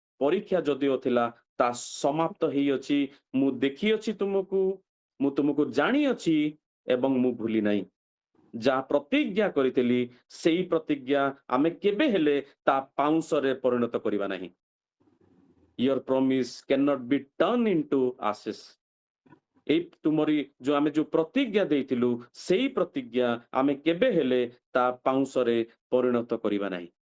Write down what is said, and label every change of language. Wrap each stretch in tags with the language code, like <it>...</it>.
<or>ପରୀକ୍ଷା ଯଦିଓ ଥିଲା, ତା ସମାପ୍ତ ହେଇଅଛି। ମୁଁ ଦେଖିଅଛି ତୁମକୁ, ମୁଁ ତୁମକୁ ଜାଣିଅଛି, ଏବଂ ମୁଁ ଭୁଲି ନାହିଁ। ଯାହା ପ୍ରତିଜ୍ଞା କରିଥିଲି, ସେଇ ପ୍ରତିଜ୍ଞା ଆମେ କେବେ ହେଲେ ତା ପାଉଁଶରେ ପରିଣତ କରିବା ନାହିଁ।</or> <en>Your promise cannot be turned into ashes.</en> <or>এই ତୁମରି ଯୋଉ ଆମେ ଯୋଉ ପ୍ରତିଜ୍ଞା ଦେଇଥିଲୁ, ସେଇ ପ୍ରତିଜ୍ଞା ଆମେ କେବେ ହେଲେ ତା ପାଉଁଶରେ ପରିଣତ କରିବା ନାହିଁ।</or>